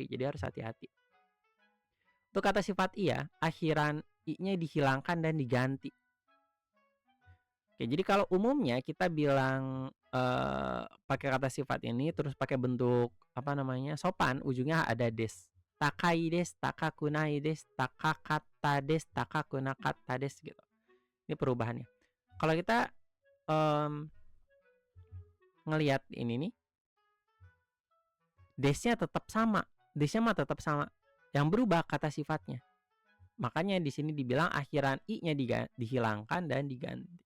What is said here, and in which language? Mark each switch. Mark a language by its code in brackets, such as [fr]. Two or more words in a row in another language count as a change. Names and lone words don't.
[id] Jadi harus hati-hati. Untuk kata sifat i ya, akhiran i-nya dihilangkan dan diganti. Oke, jadi kalau umumnya kita bilang pakai kata sifat ini terus pakai bentuk apa namanya sopan, ujungnya ada des. [ja] 高いです、高くないです、高かったです、高くなかったです gitu. [id] Ini perubahannya. Kalau kita ngelihat ini nih, desnya tetap sama. Desnya mah tetap sama. Yang berubah kata sifatnya. Makanya di sini dibilang akhiran i-nya dihilangkan dan diganti.